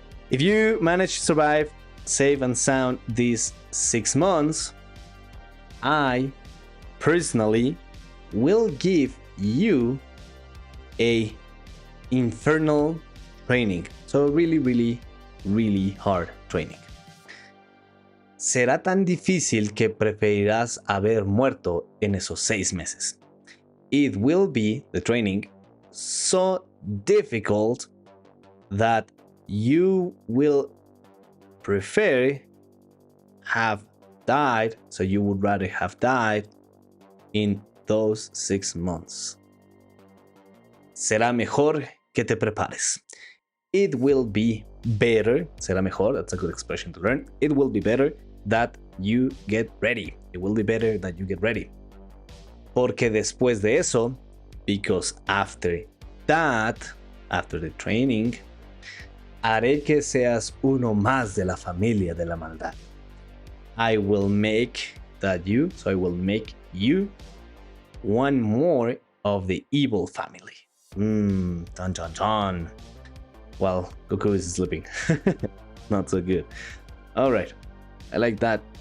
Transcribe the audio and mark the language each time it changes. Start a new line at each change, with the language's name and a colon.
English: If you manage to survive safe and sound these 6 months, I personally will give you a infernal training. So really hard training.
Spanish: Será tan difícil que preferirás haber muerto en esos 6 meses.
English: It will be, the training, so difficult that you will prefer have died, so you would rather have died in those 6 months.
Spanish: Será mejor que te prepares.
English: It will be better,
Spanish: será mejor,
English: that's a good expression to learn. It will be better that you get ready. It will be better that you get ready.
Spanish: Porque después de eso,
English: because after that, after the training,
Spanish: haré que seas uno más de la familia de la maldad.
English: I will make that you, so I will make you one more of the evil family. Dun dun dun. Well, Goku is sleeping. Not so good. All right, I like that.